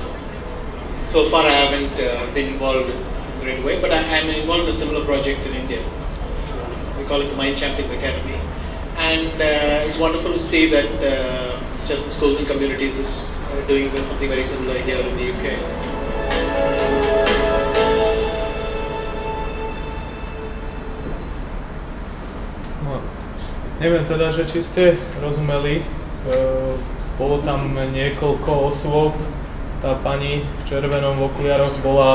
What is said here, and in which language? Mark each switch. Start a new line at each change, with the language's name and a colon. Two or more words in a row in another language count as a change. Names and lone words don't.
English: So far, I haven't been involved in a great way, but I'm involved in a similar project in India. We call it the Mind Champions Academy, and it's wonderful to see that Chess in Schools and Communities is doing something very similar here in the UK.
Slovak: Neviem teda, že či ste rozumeli, bolo tam niekoľko osôb, tá pani v červenom v okuliaroch bola